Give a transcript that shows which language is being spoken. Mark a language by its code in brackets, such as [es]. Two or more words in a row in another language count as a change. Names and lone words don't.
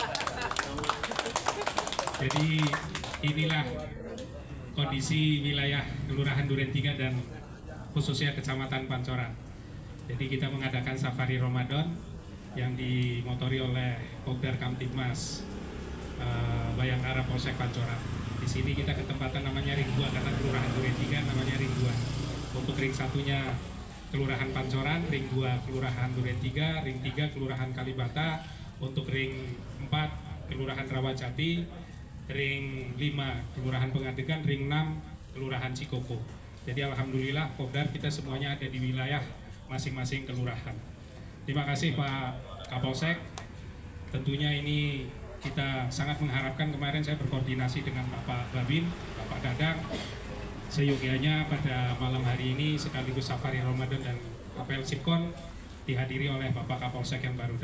[id] Jadi inilah kondisi wilayah Kelurahan Duren 3 dan khususnya Kecamatan Pancoran. Jadi kita mengadakan safari Ramadan yang dimotori oleh Pokdar Kamtibmas Bayangkara Polsek Pancoran. Di sini kita ketempatan namanya Ring 2 karena Kelurahan Duren 3 namanya Ring 2. Untuk ring satunya Kelurahan Pancoran, ring 2 Kelurahan Duren 3, ring 3 Kelurahan Kalibata, untuk ring 4 Kelurahan Rawajati, Ring 5 Kelurahan Pengadegan, Ring 6 Kelurahan Cikoko. Jadi alhamdulillah Kopdar kita semuanya ada di wilayah masing-masing kelurahan. Terima kasih Pak Kapolsek. Tentunya ini kita sangat mengharapkan, kemarin saya berkoordinasi dengan Bapak Babin, Bapak Dadang, seyogianya pada malam hari ini sekaligus safari Ramadan dan apel Sipkon dihadiri oleh Bapak Kapolsek yang baru.